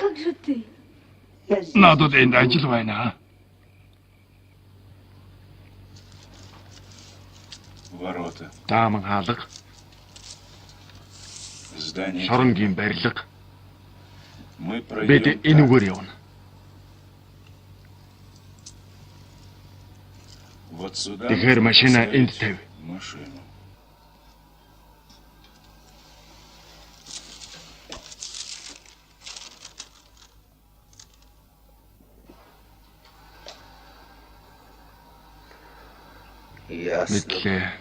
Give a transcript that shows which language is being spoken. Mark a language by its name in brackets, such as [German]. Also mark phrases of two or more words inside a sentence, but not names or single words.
[Mongolian] Надад энд ажил байна. [Russian] Ворота. [Mongolian] Дааман хаалга, [Russian] Здание. [Mongolian] шоронгийн барилга. [Russian] Мы [Mongolian] Бид [Russian] пройдем [Mongolian] энэ [Russian] так. [Mongolian] үгээр явна. [Russian] Вот сюда. [Mongolian] Тэгэхээр [Russian] нужно машина поставить [Mongolian] энд тавь. [Russian] Машину. [Mongolian] Мэдлээ.